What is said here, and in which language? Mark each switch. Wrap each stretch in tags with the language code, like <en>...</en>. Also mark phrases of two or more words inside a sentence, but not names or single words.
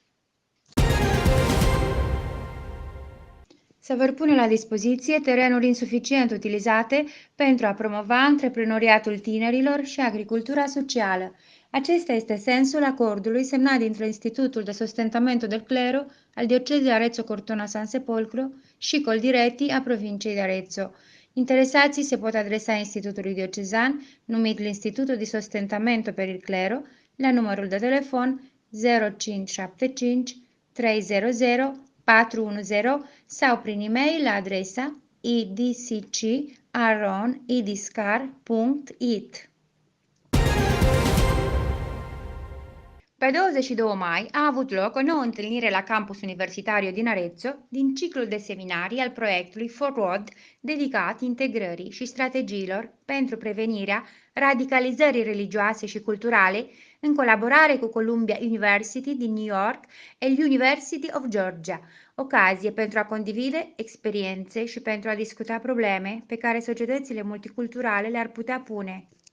<ro>Se vor pune la dispoziție terenuri insuficient utilizate pentru a promova antreprenoriatul tinerilor și agricultura socială. Acesta este sensul acordului semnat dintre Institutul de Sostentamento del Clero al Diocezii Arezzo-Cortona-Sansepolcro și Coldiretti a provinciei de Arezzo. Interesații se pot adresa Institutului Diocezan, numit l'Istituto di Sostentamento per il Clero, la numărul de telefon 0575 300 410 sau prin e-mail la adresa idc@idiscar.it. Pe 22 mai a avut loc o nouă întâlnire la</ro> <it>campus universitario</it> <ro>din Arezzo din ciclul de seminarii al proiectului Forward dedicat integrării și strategiilor pentru prevenirea radicalizării religioase și culturale în colaborare cu Columbia University din New York e University of Georgia, ocazie pentru a condivide experiențe și pentru a discuta probleme pe care societățile multiculturale le-ar putea pune.</ro>